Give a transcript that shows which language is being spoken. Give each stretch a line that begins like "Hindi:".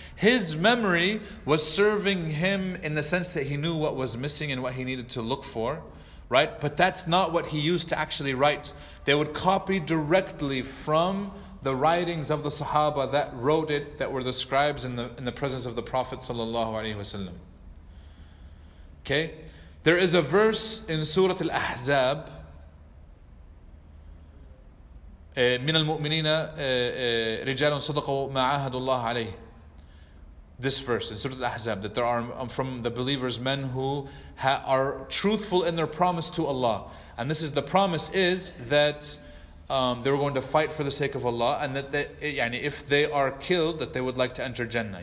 English: His memory was serving him in the sense that he knew what was missing and what he needed to look for. Right? But that's not what he used to actually write. They would copy directly from the writings of the Sahaba that wrote it, that were the scribes in the presence of the Prophet ﷺ. Okay? There is a verse in Surah Al-Ahzab,
Arabic: من المؤمنين رجال صدقوا ما عاهدوا الله عليه.
English: This verse in Surah Al-Ahzab, that there are from the believers men who are truthful in their promise to Allah. And this is the promise is that they were going to fight for the sake of Allah, and that if they are killed, that they would like to enter Jannah.